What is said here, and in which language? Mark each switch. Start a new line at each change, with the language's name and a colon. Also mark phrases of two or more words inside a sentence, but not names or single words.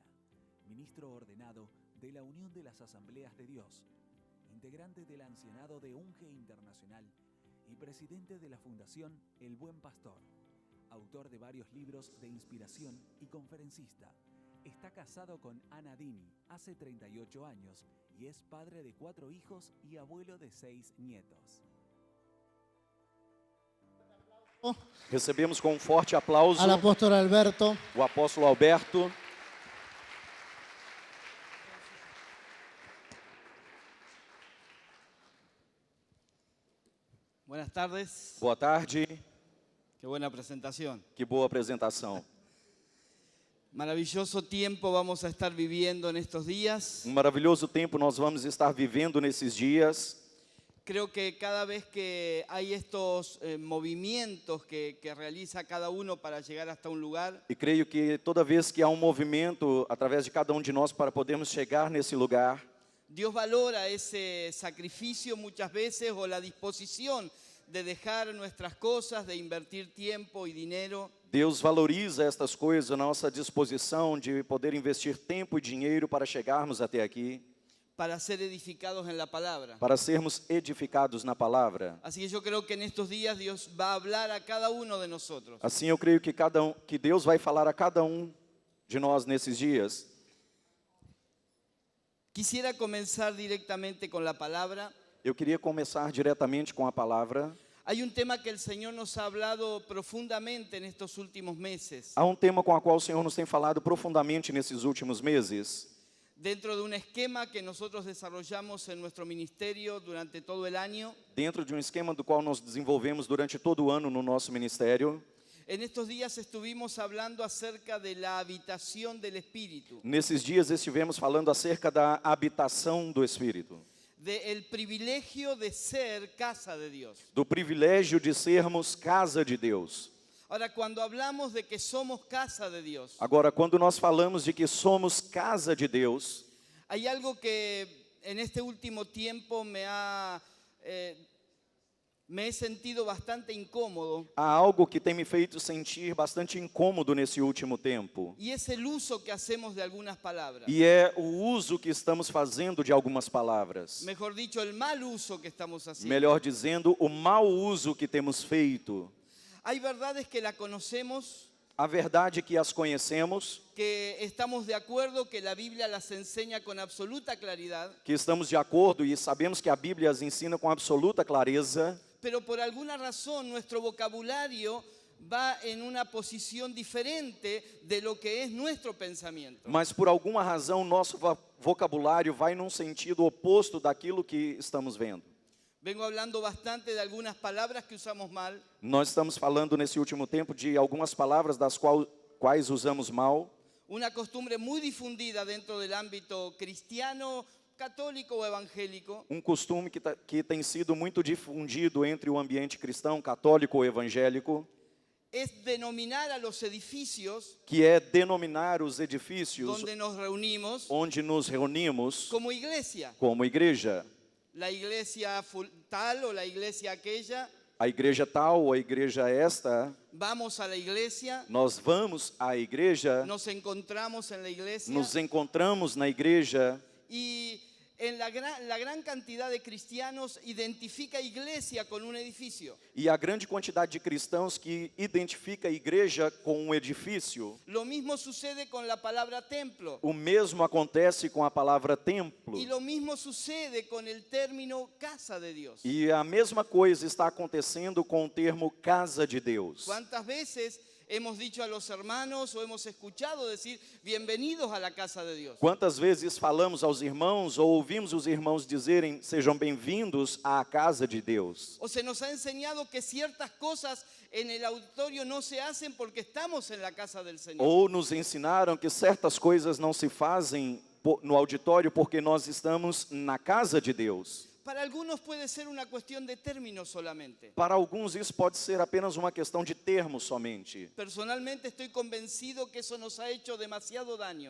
Spanish: Ministro ordenado de la Unión de las Asambleas de Dios, integrante del Ancianado de UNGE Internacional y presidente de la Fundación El Buen Pastor. Autor de varios libros de inspiración y conferencista. Está casado con Ana Dini hace 38 años y es padre de 4 hijos y abuelo de 6 nietos.
Portuguese: Recebemos com um forte aplauso
Spanish: al apóstol Alberto.
Portuguese: o apóstolo Alberto.
Spanish: Buenas tardes.
Portuguese: Boa tarde,
Spanish: Qué buena presentación.
Portuguese: que boa apresentação.
Spanish: Maravilloso tiempo vamos a estar viviendo en estos días.
Portuguese: Maravilhoso tempo nós vamos estar vivendo nesses dias.
Spanish: Creo que cada vez que hay estos movimientos que realiza cada uno para llegar hasta un lugar,
Portuguese: E creio que toda vez que há movimento através de cada de nós para podermos chegar nesse lugar,
Spanish: Dios valora esse sacrificio muchas veces o la disposición de dejar nuestras cosas, de invertir tiempo y dinero.
Portuguese: Deus valoriza estas coisas, a nossa disposição de poder investir tempo e dinheiro para chegarmos até aqui,
Spanish: Para ser edificados en la palabra.
Portuguese: para sermos edificados na palavra.
Spanish: Así que yo creo que en estos días Dios va a hablar a cada uno de nosotros.
Portuguese: Assim eu creio que que Deus vai falar a cada de nós nesses dias.
Spanish: Quisiera comenzar directamente con la palabra.
Portuguese: Eu queria começar diretamente com a palavra.
Spanish: Hay un tema que el Señor nos ha hablado profundamente en estos últimos meses,
Portuguese: Há tema com o qual o Senhor nos tem falado profundamente nesses últimos meses,
Spanish: dentro de un esquema que nosotros desarrollamos en nuestro ministerio durante todo el año.
Portuguese: dentro de esquema do qual nós desenvolvemos durante todo o ano no nosso ministério.
Spanish: En estos días estuvimos hablando acerca de la habitación del Espíritu,
Portuguese: Nesses dias estivemos falando acerca da habitação do Espírito,
Spanish: del privilegio de ser casa de Dios.
Portuguese: do privilégio de sermos casa de Deus.
Spanish: Ahora, cuando hablamos de que somos casa de Dios,
Portuguese: Agora, quando nós falamos de que somos casa de Deus,
Spanish: hay algo que en este último tiempo me he sentido bastante incómodo,
Portuguese: há algo que tem me feito sentir bastante incômodo nesse último tempo.
Spanish: y es el uso que hacemos de algunas palabras.
Portuguese: E é o uso que estamos fazendo de algumas palavras.
Spanish: Mejor dicho, el mal uso que estamos haciendo.
Portuguese: Melhor dizendo, o mau uso que temos feito.
Spanish: Hay verdades que la conocemos,
Portuguese: A verdade é que as conhecemos,
Spanish: que estamos de acuerdo, que la Biblia las enseña con absoluta claridad,
Portuguese: que estamos de acordo e sabemos que a Bíblia as ensina com absoluta clareza,
Spanish: pero por alguna razón nuestro vocabulario va en una posición diferente de lo que es nuestro pensamiento.
Portuguese: mas por alguma razão nosso vocabulário vai num sentido oposto daquilo que estamos vendo.
Spanish: Vengo hablando bastante de algunas palabras que usamos mal,
Portuguese: Nós estamos falando nesse último tempo de algumas palavras das quais usamos mal,
Spanish: una costumbre muy difundida dentro del ámbito cristiano, católico o evangélico,
Portuguese: costume que tem sido muito difundido entre o ambiente cristão, católico ou evangélico,
Spanish: es denominar a los edificios
Portuguese: que é denominar os edifícios
Spanish: donde nos reunimos
Portuguese: onde nos reunimos
Spanish: como iglesia.
Portuguese: como igreja.
Spanish: La iglesia tal o la iglesia aquella,
Portuguese: A igreja tal ou a igreja esta,
Spanish: vamos a la iglesia,
Portuguese: nós vamos à igreja,
Spanish: nos encontramos en la iglesia,
Portuguese: nos encontramos na igreja,
Spanish: y en la gran cantidad de cristianos identifica iglesia con un edificio.
Portuguese: e a grande quantidade de cristãos que identifica a igreja com um edifício.
Spanish: Lo mismo sucede con la palabra templo.
Portuguese: O mesmo acontece com a palavra templo.
Spanish: Y lo mismo sucede con el término casa de Dios.
Portuguese: E a mesma coisa está acontecendo com o termo casa de Deus.
Spanish: ¿Cuántas veces hemos dicho a los hermanos o hemos escuchado decir bienvenidos a la casa de Dios?
Portuguese: Quantas vezes falamos aos irmãos ou ouvimos os irmãos dizerem sejam bem-vindos à casa de Deus?
Spanish: O se nos ha enseñado que ciertas cosas en el auditorio no se hacen porque estamos en la casa del Señor.
Portuguese: Ou nos ensinaram que certas coisas não se fazem no auditório porque nós estamos na casa de Deus.
Spanish: Para algunos puede ser una cuestión de términos solamente.
Portuguese: Para alguns isso pode ser apenas uma questão de termos somente.
Spanish: Personalmente estoy convencido que eso nos ha hecho demasiado daño.